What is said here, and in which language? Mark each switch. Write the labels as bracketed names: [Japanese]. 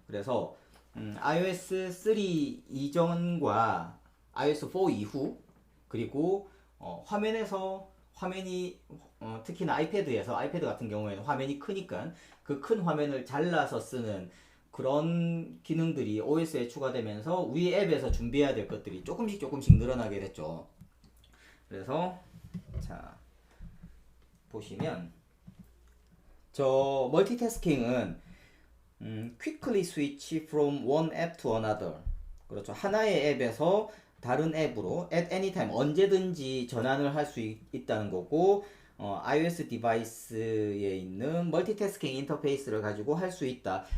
[Korean] 그래서 iOS 3 이전과 iOS 4 이후, 그리고 화면이 특히나 아이패드 같은 경우에는 화면이 크니까 그 큰 화면을 잘라서 쓰는 그런 기능들이 OS에 추가되면서 우리 앱에서 준비해야 될 것들이 조금씩 늘어나게 됐죠. 그래서 자, 보시면 저 멀티태스킹은 [English] quickly switch from one app to another. [Korean] 그렇죠. 하나의 앱에서 다른 앱으로 [English] at any time [Korean] 언제든지 전환을 할 수 있다는 거고, iOS 디바이스에 있는 멀티태스킹 인터페이스를 가지고 할 수 있다.